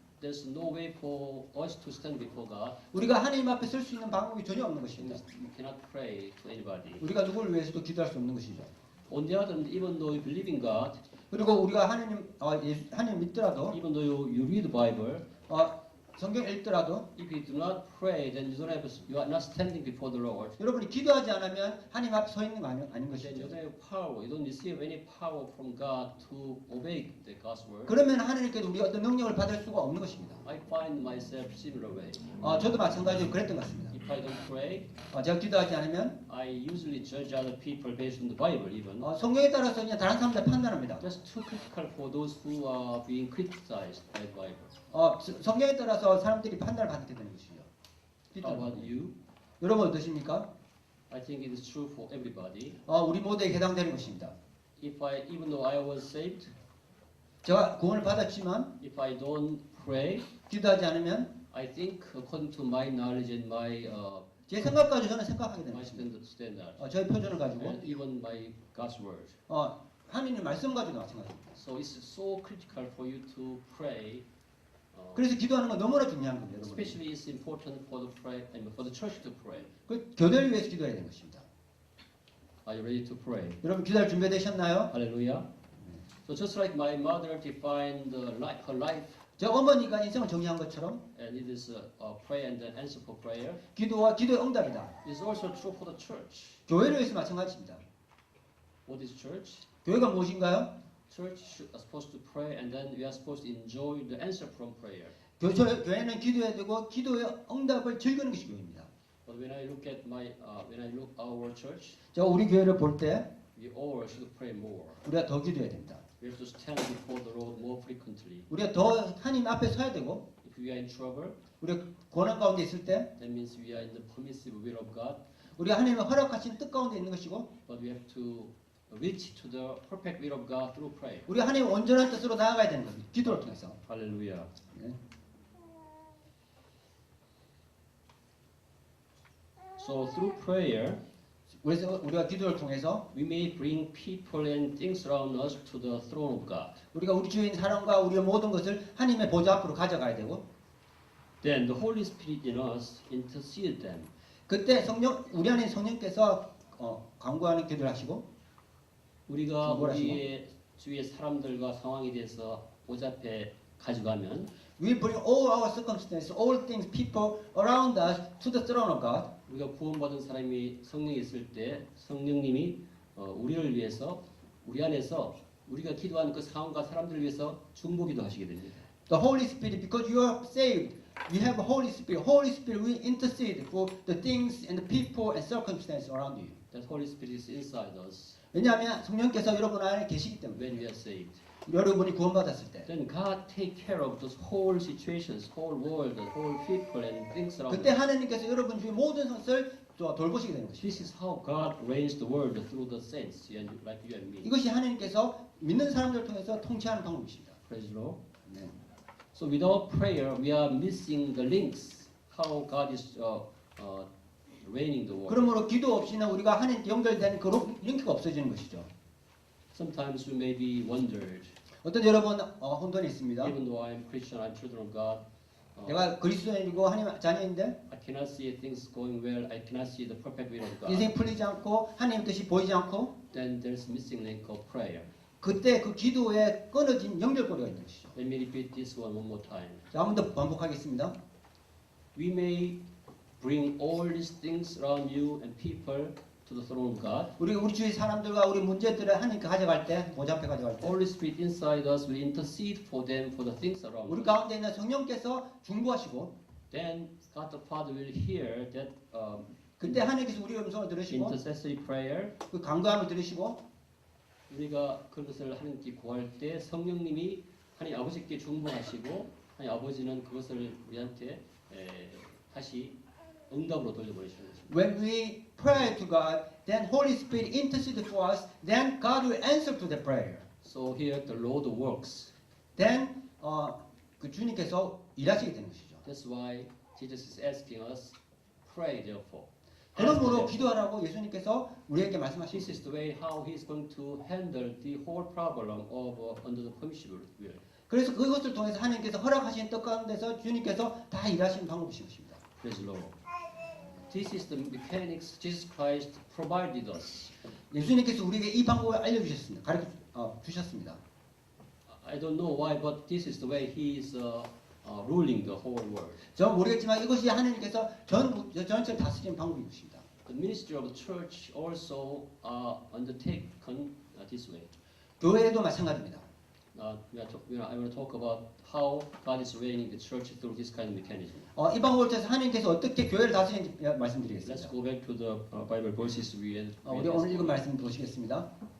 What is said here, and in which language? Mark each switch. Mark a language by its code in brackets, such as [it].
[en] there's no way for us to stand before God. [ko] 우리가 하나님 앞에 설 수 있는 방법이 전혀 없는 [en] You [ko] 것입니다. [en] cannot pray to anybody. [ko] 우리가 누구를 위해서도 기도할 수 없는 것이죠. [en] On the other hand, even though you believe in God, [ko] 그리고 우리가 하나님 믿더라도 [en] even though you read the Bible, [ko] 성경 읽더라도 [en] if you do not pray, then you are not standing before the Lord. [ko] 여러분이 기도하지 않으면 하나님 앞에 서 있는 거 아닌 [en] Then you [ko] 것이죠. [en] don't have power. You don't receive any power from God to obey the God's word. [ko] 그러면 하나님께도 우리가 어떤 능력을 받을 수가 없는 것입니다. [en] I find myself similar way. [ko] 저도 마찬가지로 그랬던 것 같습니다. [en] If I don't pray, [ko] 제가 기도하지 않으면 [en] I usually judge other people based on the Bible even. [ko] 성경에 따라서 그냥 다른 사람들 판단합니다. [en] Just too critical for those who are being criticized by the Bible. [ko] 성경에 따라서 사람들이 판단을 받게 되는 것이죠. [en] How about you? [ko] 여러분 어떠십니까? [en] I think it is true for everybody. [ko] 우리 모두에게 해당되는 것입니다. [en] Even though I was saved, [ko] 제가 구원을 받았지만 [en] if I don't pray, [ko] 기도하지 않으면 [en] I think according to my knowledge and my [ko] 제 생각까지 저는 생각하게 되는 [en] my [ko] 것입니다. [en] standard, [ko] 저의 표준을 가지고 [en] and even my God's word. [ko] 하나님의 말씀 가지고 마찬가지입니다. So it's so critical for you to pray. 그래서 기도하는 건 너무나 중요한 겁니다. 여러분. [en] Especially it's important for the church to pray. [ko] 그 교회를 위해서 기도해야 되는 것입니다. [en] Are you ready to pray? [ko] 여러분 기도할 준비되셨나요? [en] Hallelujah. So just like my mother defined her life, [ko] 저 어머니가 인생을 정의한 것처럼 [en] and it is pray and then answer for prayer, [ko] 기도와 기도의 응답이다. [en] it's also true for the church. [ko] 교회를 위해서 마찬가지입니다. [en] What is church? [ko] 교회가 무엇인가요? [en] Church are supposed to pray, and then we are supposed to enjoy the answer from prayer. [ko] 교회는 기도해야 되고 기도의 응답을 즐기는 것이 교회입니다. [en] But when I look at when I look our church, [ko] 저 우리 교회를 볼 때 [en] we all should pray more. [ko] 우리가 더 기도해야 됩니다. [en] We have to stand before the Lord more frequently. [ko] 우리가 더 하나님 앞에 서야 되고 [en] If we are in trouble, [ko] 우리가 고난 가운데 있을 때 [en] that means we are in the permissive will of God. [ko] 우리가 하나님의 허락하신 뜻 가운데 있는 것이고 [en] But we have to reach to the perfect will of God through prayer. [ko] 우리 하나님의 온전한 뜻으로 나아가야 되는 겁니다. 기도를 통해서. [en] Hallelujah. [ko] 네. [en] So through prayer, [ko] 그래서 우리가 기도를 통해서 [en] we may bring people and things around us to the throne of God. [ko] 우리가 우리 주위에 있는 사람과 우리의 모든 것을 하나님의 보좌 앞으로 가져가야 되고 [en] Then the Holy Spirit in us intercede them. [ko] 그때 우리 안에 성령께서 간구하는 기도를 하시고 우리가 뭐라 우리의 주위의 사람들과 상황에 대해서 보좌 앞에 가져가면 [en] We bring all our circumstances, all things, people around us to the throne of God. [ko] 우리가 구원받은 사람이 성령이 있을 때 성령님이 우리를 위해서 우리 안에서 우리가 기도하는 그 상황과 사람들을 위해서 중보기도 하시게 됩니다. [en] The Holy Spirit, because you are saved, you have a Holy Spirit. Holy Spirit will intercede for the things and the people and circumstances around you. That Holy Spirit is inside us [ko] 왜냐하면 성령께서 여러분 안에 계시기 때문에 [en] when we are saved. [ko] 여러분이 구원받았을 때 [en] Then God take care of those whole situations, whole world, the whole people and things around [ko] 그때 [en] us. [ko] 하나님께서 여러분 주위 모든 것을 돌보시게 되는 것입니다. [en] This is how God reigns the world through the saints, like you and me. [ko] 이것이 하나님께서 믿는 사람들을 통해서 통치하는 방법이십니다. [en] Praise the Lord. [ko] 네. [en] So without prayer, we are missing the links. How God is reigning the world. [ko] 그러므로 기도 없이는 우리가 하나님께 연결되는 그 링크가 없어지는 것이죠. [en] Sometimes we may be wondered. [ko] 어떤 여러분 혼돈이 있습니다. [en] Even though I am Christian, I'm children of God. [ko] 내가 그리스도인이고 하나님 자녀인데 [en] I cannot see things going well. I cannot see the perfect will of God. [ko] 인생이 풀리지 않고 하나님 뜻이 보이지 않고 [en] Then there's missing link of prayer. [ko] 그때 그 기도에 끊어진 연결고리가 있는 것이죠. [en] Let me repeat this one more time. [ko] 자, 한 번 더 반복하겠습니다. [en] We may bring all these things around you and people to the throne of God. [ko] 우리 주위 사람들과 우리 문제들을 하나님께 가져갈 때, 보좌 앞에 가져갈 때 [en] Holy Spirit inside us will intercede for them for the things around [ko] 우리 [en] us. [ko] 가운데 있는 성령께서 중보하시고 [en] Then God the Father will hear that [ko] 그때 하나님께서 우리의 음성을 들으시고 [en] intercessory prayer. [ko] 그 간구함을 들으시고 우리가 그것을 하나님께 구할 때 성령님이 하나님 아버지께 중보하시고 하나님 아버지는 그것을 우리한테 다시 응답으로 돌려보내시는 것입니다. [en] When we pray to God, then Holy Spirit intercedes for us. Then God will answer to the prayer. So here the Lord works. Then [ko] 그 주님께서 일하시게 되는 것이죠. [en] That's why Jesus is asking us, pray therefore. [ko] 그러므로 기도하라고 예수님께서 우리에게 말씀하신 [en] This is the way how he is going to handle the whole problem of under the permissible will. [ko] 그래서 그것을 통해서 하나님께서 허락하신 뜻 가운데서 주님께서 다 일하시는 방법이신 것입니다. [en] Praise the Lord. This is the mechanics Jesus Christ provided us. [ko] 예수님께서 우리에게 이 방법을 알려주셨습니다. 가르쳐 주셨습니다. [en] I don't know why, but this is the way he is ruling the whole world. [ko] 저는 모르겠지만 이것이 하나님께서 전체를 다스리는 방법인 것입니다. [en] The ministry of the church also undertaken this way. [ko] 교회도 마찬가지입니다. [en] I want to talk about how God is reigning the church through this kind of mechanism. [ko] 이 방법을 통해서 하나님께서 어떻게 교회를 다스리는지 [en] Let's [ko] 말씀드리겠습니다. [en] go back to the Bible verses we had. [ko] 우리 오늘 읽은 말씀 보시겠습니다.